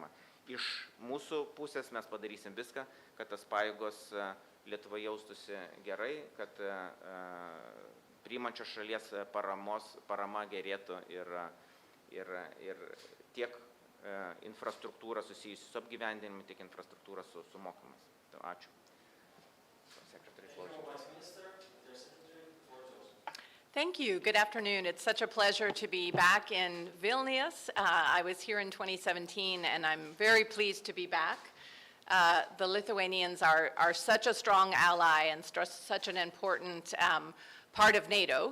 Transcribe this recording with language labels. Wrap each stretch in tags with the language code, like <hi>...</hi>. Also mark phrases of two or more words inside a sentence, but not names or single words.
<lt>Iš mūsų pusės mes padarysim viską, kad tas pajėgos Lietuvoje jaustųsi gerai, kad priimančios šalies parama gerėtų ir tiek infrastruktūra susijusi su apgyvendinimu, tiek infrastruktūra su mokymas. Ačiū.</lt> <en>Thank you. Good afternoon. It's such a pleasure to be back in Vilnius. I was here in 2017, and I'm very pleased to be back. The Lithuanians are such a strong ally and such an important part of NATO.</en>